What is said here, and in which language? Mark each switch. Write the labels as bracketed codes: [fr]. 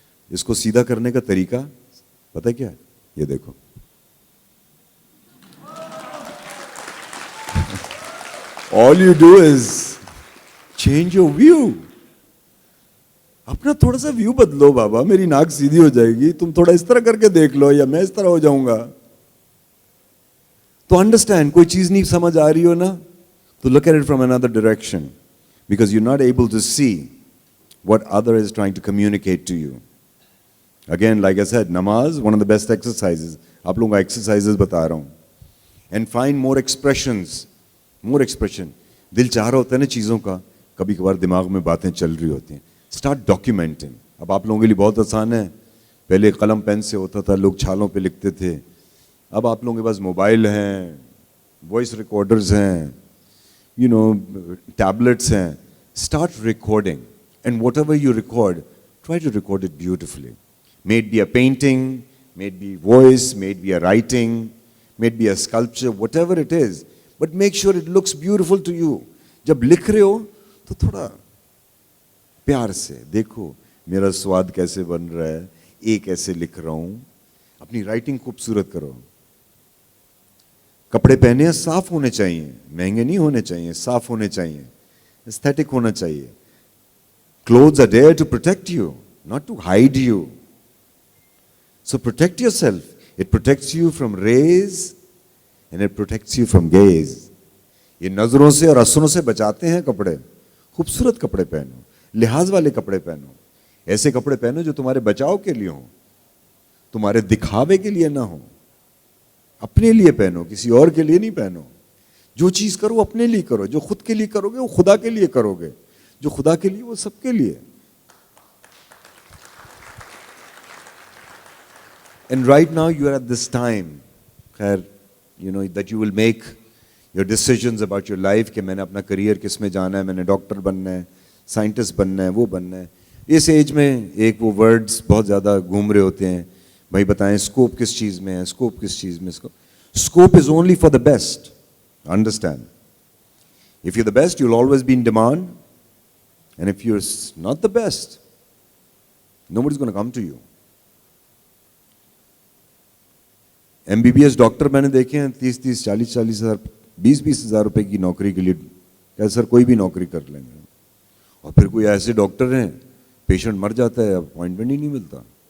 [hi] इसको सीधा करने का तरीका पता है क्या है? ये देखो, [en] All you do is change your view. [hi] अपना थोड़ा सा व्यू बदलो बाबा, मेरी नाक सीधी हो जाएगी, तुम थोड़ा इस तरह करके देख लो, या मैं इस तरह हो जाऊंगा। [en] तो अंडरस्टैंड, [hi] कोई चीज नहीं समझ आ रही हो ना, [en] तो look at it from another direction, because you're not able to see what other is trying to communicate to you. Again, like I said, namaz, one of the best exercises. [hi] आप लोगों का exercises बता रहा हूँ. [en] And find more expressions, more expression. [hi] दिल चाह रहा होता है ना चीज़ों का, कभी कभार दिमाग में बातें चल रही होती हैं. [en] Start documenting. [hi] अब आप लोगों के लिए बहुत आसान है, पहले कलम पेन से होता था, लोग छालों पे लिखते थे. अब आप लोगों के पास मोबाइल हैं, वॉइस रिकॉर्डर्स हैं, [en] you know, [hi] tablets हैं. [en] Start recording, and whatever you record, try to record it beautifully. May it be a painting, may it be voice, may it be a writing, may it be a sculpture, whatever it is, but make sure it looks beautiful to you. [hi] जब लिख रहे हो तो थोड़ा प्यार से देखो मेरा स्वाद कैसे बन रहा है, ये कैसे लिख रहा हूँ, अपनी राइटिंग खूबसूरत करो. कपड़े पहने हैं साफ होने चाहिए, महंगे नहीं होने चाहिए, साफ होने चाहिए, एस्थेटिक होना चाहिए. [en] Clothes are there to protect you, not to hide you. So protect yourself. It protects you from rays and it protects you from gaze. [hi] ये नजरों से और असरों से बचाते हैं कपड़े. खूबसूरत कपड़े पहनो, लिहाज वाले कपड़े पहनो, ऐसे कपड़े पहनो जो तुम्हारे बचाव के लिए हो, तुम्हारे दिखावे के लिए ना हो. अपने लिए पहनो, किसी और के लिए नहीं पहनो. जो चीज करो अपने लिए करो, जो खुद के लिए करोगे वो खुदा के लिए करोगे, जो खुदा के लिए वो सबके लिए. [en] And right now you are at this time, खैर, you know, that you will make your decisions about your life [hi] कि मैंने अपना करियर किस में जाना है, मैंने डॉक्टर बनना है, साइंटिस्ट बनना है, वो बनना है. इस एज में एक वो वर्ड्स बहुत ज़्यादा घूम रहे होते हैं, भाई बताएं स्कोप किस चीज़ में है, स्कोप किस चीज़ में. [en] Scope is only for the best. Understand, if you the best you'll always be in demand, and if you're not the best, nobody's going to come to you. [hi] MBBS doctor मैंने देखे हैं 30-30, 40-40 हज़ार, 20-20 हज़ार रुपए की नौकरी के लिए, क्या सर कोई भी नौकरी कर लेंगे. और फिर कोई ऐसे डॉक्टर हैं, पेशेंट मर जाता है, अपॉइंटमेंट ही नहीं मिलता.